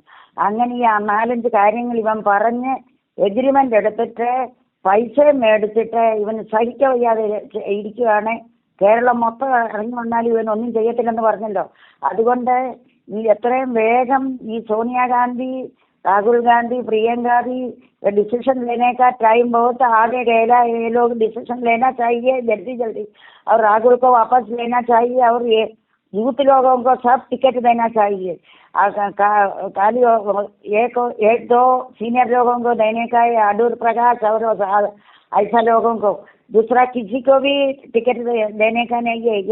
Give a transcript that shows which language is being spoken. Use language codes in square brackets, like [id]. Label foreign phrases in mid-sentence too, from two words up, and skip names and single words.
[ml] അങ്ങനെ ഈ 4-5 കാര്യങ്ങൾ ഇവൻ പറഞ്ഞ് എഗ്രിമെന്റ് എടുത്തിട്ട് പൈസ മേടിച്ചിട്ട് ഇവന് സഹിക്കാൻ വയ്യാതെ ഇരിക്കുകയാണ്. കേരളം മൊത്തം ഇറങ്ങി വന്നാലും ഇവൻ ഒന്നും ചെയ്യത്തില്ലെന്ന് പറഞ്ഞല്ലോ. അതുകൊണ്ട് ഈ എത്രയും വേഗം ഈ സോണിയാഗാന്ധി, [hi] राहुल गांधी, प्रियंका भी डिसीजन लेने का टाइम बहुत आगे गया। ये लोग डिसीजन लेना चाहिए जल्दी जल्दी, और राहुल को वापस लेना चाहिए, और ये यूथ लोगों को सब टिकट देना चाहिए। खाली एक दो सीनियर लोगों को देने का है, अडूर प्रकाश और ऐसा लोगों को, दूसरा किसी को भी टिकट देने का नहीं है।